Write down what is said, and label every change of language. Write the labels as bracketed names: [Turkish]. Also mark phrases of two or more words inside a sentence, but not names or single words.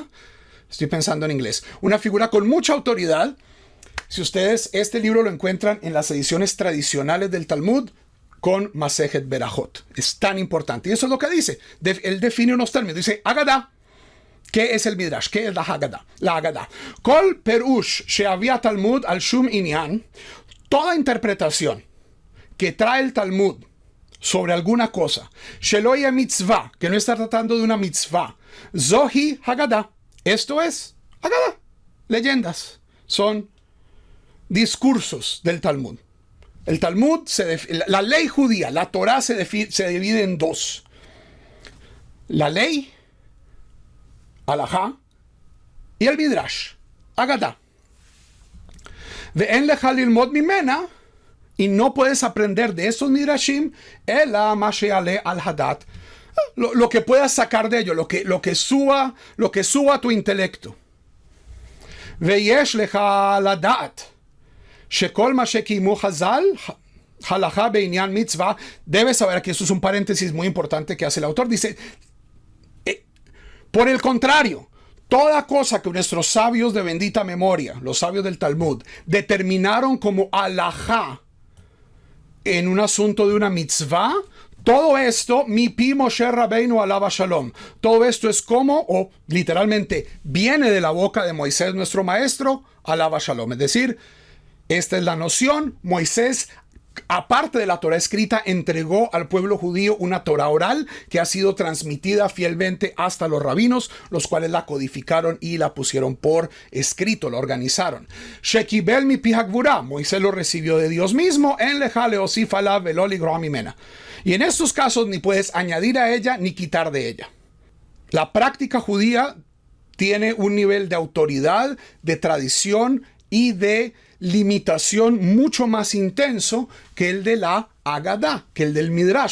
[Spanish] Estoy pensando en inglés. Una figura con mucha autoridad. Si ustedes este libro lo encuentran en las ediciones tradicionales del Talmud con Masejet Berajot. Es tan importante. Y eso es lo que dice. Él define unos términos. Dice, Haggadah. ¿Qué es el Midrash? ¿Qué es la Haggadah? La Haggadah. [Hebrew] כל פירוש שהביא תלמוד על שום ענין. [Spanish] Toda interpretación que trae el Talmud sobre alguna cosa, [Hebrew] שלא יהא מצוה, [Spanish] que no está tratando de una mitzvah, [Hebrew] זוהי הגדה. [Spanish] Esto es Haggadah. Leyendas. Son discursos del Talmud. El Talmud, la ley judía, la Torah se divide en 2. La ley, Halajá, y el Midrash, Haggadah. [Hebrew] ואין לך ללמוד ממנה, [Spanish] y no puedes aprender de estos Midrashim, [Hebrew] אלא מה שעולה על הדעת. [Spanish] Lo que puedas sacar de ello, lo que suba a tu intelecto. [Hebrew] ויש לך לדעת שכל מה שקיימו חז"ל הלכה בענין מצוה. [Spanish] Debes saber que esto es un paréntesis muy importante que hace el autor. Dice, por el contrario, toda cosa que nuestros sabios de bendita memoria, los sabios del Talmud, determinaron como halajá en un asunto de una mitzvah, todo esto, [Hebrew] מפי משה רבינו עליו השלום. [Spanish] Todo esto es como, o literalmente, viene de la boca de Moisés, nuestro maestro, [Hebrew] עליו השלום. [Spanish] Es decir, esta es la noción. Moisés, aparte de la Torah escrita, entregó al pueblo judío una Torah oral que ha sido transmitida fielmente hasta los rabinos, los cuales la codificaron y la pusieron por escrito, la organizaron. [Hebrew] שקיבל מפי הגבורה. [Spanish] Moisés lo recibió de Dios mismo. [Hebrew] אין לך להוסיף עליו ולא לגרוע ממנה. [Spanish] Y en estos casos ni puedes añadir a ella ni quitar de ella. La práctica judía tiene un nivel de autoridad, de tradición y de limitación mucho más intenso que el de la Haggadah, que el del Midrash.